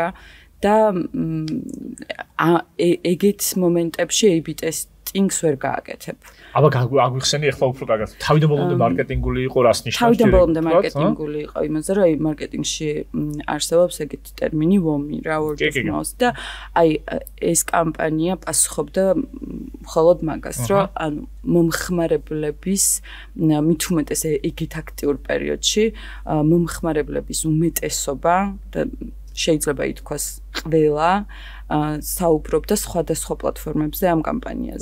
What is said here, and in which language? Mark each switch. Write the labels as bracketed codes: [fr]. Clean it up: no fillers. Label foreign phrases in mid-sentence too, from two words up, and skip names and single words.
[ka] და ეგეთ მომენტებში A/B ტესტინგს ვერ გააკეთებ. აბა აგვიხსენი ახლა უფრო კარგად. თავიდან ბოლომდე მარკეტინგული იყო, რას ნიშნავს? თავიდან ბოლომდე მარკეტინგული იყო, იმაზე რომ აი მარკეტინგში არსებობს ეგეთი ტერმინი WOMI რა, [en] word of mouth [ka] და აი ეს კამპანია პასუხობდა მხოლოდ მაგას, რომ ანუ მომხმარებლების მით უმეტეს ეგეთ აქტიურ პერიოდში მომხმარებლების უმეტესობა და შეიძლება ითქვას ყველა საუბრობდა სხვადასხვა პლატფორმებზე ამ კამპანიაზე.